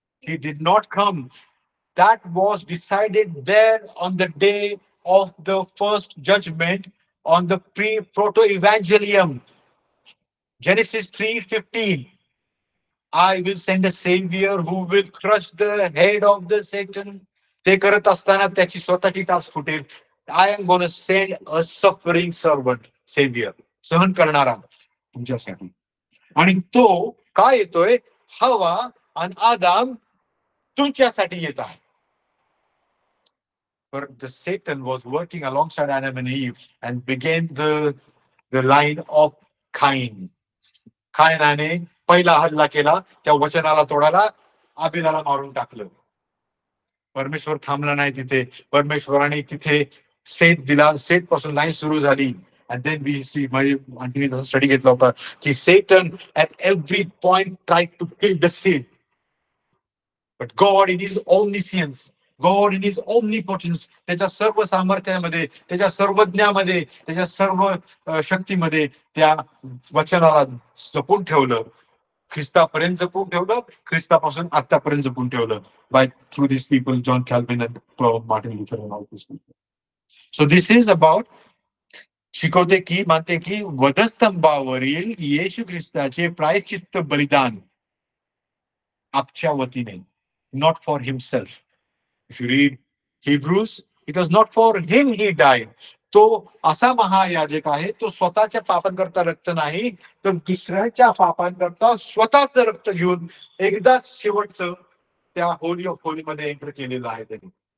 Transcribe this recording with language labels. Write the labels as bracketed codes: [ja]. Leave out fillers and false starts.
[en] He did not come. That was decided there on the day of the first judgment on the proto-evangelium. Genesis 3:15. I will send a savior who will crush the head of the Satan. [mr] ते करत असताना त्याची स्वतःची टाच फुटेल. [en] I am gonna send a suffering servant, saviour, [mr] सहन करणारा तुमच्यासाठी. आणि तो काय येतोय? हवा आणि आदाम तुमच्यासाठी येत आहे. [en] But the Satan was working alongside Adam and Eve and began the line of Cain. [mr] कायनाने पहिला हल्ला केला, त्या वचनाला तोडायला, आबिलाला मारून टाकलं. परमेश्वर थांबला नाही तिथे. परमेश्वराने तिथे सेत दिला. सेत पासून लाईन सुरू झाली. [en] And then we see, [mr] माझी आंटीने जसा स्टडी घेतला होता की [en] Satan at every point tried to kill the seed. But God in his omniscience, God in his omnipotence, [mr] त्याच्या सर्व सामर्थ्यामध्ये, त्याच्या सर्वज्ञामध्ये, त्याच्या सर्व शक्तीमध्ये त्या वचनाला जपून ठेवलं. ख्रिस्तापर्यंत जपून ठेवलं, ख्रिस्तापासून आतापर्यंत जपून ठेवलं. [en] By through these people, John Calvin and Martin Luther and all these people. So this is about, [mr] शिकवते की, मानते की वधस्तंभावरील येशू ख्रिस्ताचे प्रायश्चित्त बलिदान आपच्या वतीने, [en] not for himself. If you read Hebrews, it was not for him he died. [mr] तो असा महायाजक आहे, तो स्वतःच्या पापांकरता रक्त नाही, तर दुसऱ्याच्या पापांकरता स्वतःच रक्त घेऊन एकदाच शेवटचं त्या होली ऑफ होली मध्ये एंटर केलेलं आहे त्यांनी.